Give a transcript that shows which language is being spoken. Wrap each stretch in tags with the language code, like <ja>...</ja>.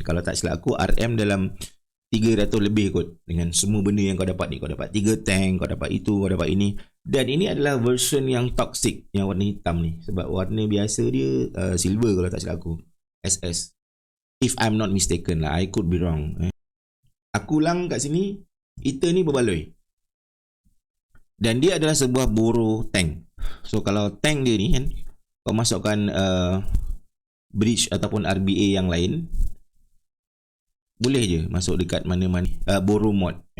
<ms>Kalau tak silap aku, RM dalam 300 lebih kot, dengan semua benda yang kau dapat ni. Kau dapat 3 tank, kau dapat itu, kau dapat ini. Dan ini adalah version yang toxic, yang warna hitam ni. Sebab warna biasa dia silver kalau tak silap aku, SS.</ms> <en>If I'm not mistaken lah, I could be wrong.</en> <ms>Aku ulang kat sini, heater ni berbaloi. Dan dia adalah sebuah boro tank. So kalau tank dia ni kan, kau masukkan bridge ataupun RBA yang lain, boleh je masuk dekat mana-mana boro mod.</ms>